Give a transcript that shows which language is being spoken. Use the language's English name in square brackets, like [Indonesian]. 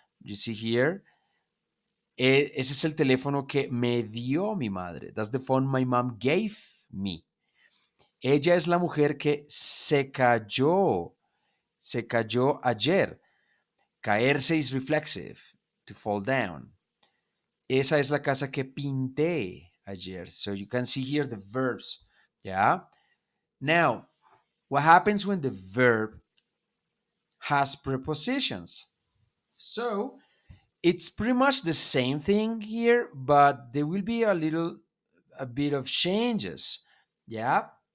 [English] You see here, [Spanish] ese es el teléfono que me dio mi madre. [English] That's the phone my mom gave me. [Spanish] Ella es la mujer que se cayó ayer. [English] Caerse is reflexive, to fall down. [Spanish] Esa es la casa que pinté ayer. [English] So you can see here the verbs. Yeah. Now, what happens when the verb has prepositions? So it's pretty much the same thing here, but there will be a bit of changes. Yeah.